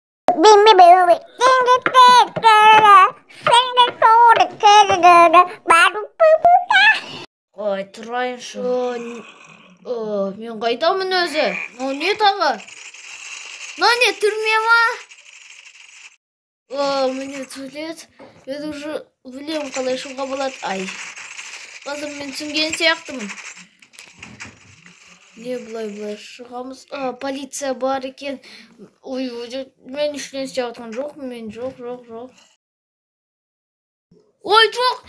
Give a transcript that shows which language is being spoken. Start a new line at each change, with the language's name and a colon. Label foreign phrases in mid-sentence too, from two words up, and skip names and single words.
Kazakh: Ой, тұрайыншы. Мен қайтамын өзі. Не тағы? Не, түрме ма?
Russian: Мне туалет. Я уже
Kazakh: білем қалай шығуға болады. Ай. Қазір мен түсінген сияқтымын. Не былай шығамыз? Полиция бар екен. Ой, мен ішінен істеп жатқан жоқпын. Мен жоқ. Ой, жоқ!